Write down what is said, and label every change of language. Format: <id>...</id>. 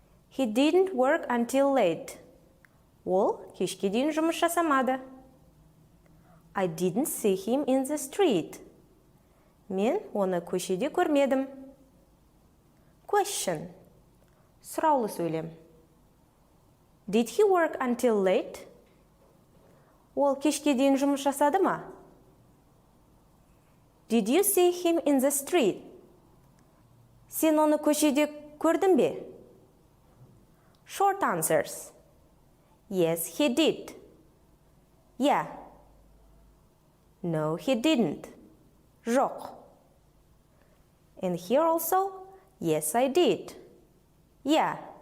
<en>He didn't work until late.</en> <kk>Ол кешке дейін жұмыс жасамады.</kk> <en>I didn't see him in the street.</en> <kk>Мен оны көшеде көрмедім.</kk> <en>Question.</en> <kk>Сұраулы сөйлем.</kk> <en>Did he work until late?</en> <kk>Ол кешке дейін жұмыс жасады ма?</kk> <en>Did you see him in the street?</en> <kk>Сен оны көшеде көрдің бе?</kk> <en>Short answers. Yes, he did. Yeah. No, he didn't.</en> <kk>Жоқ.</kk> <en>And here also, yes, I did. Yeah.</en>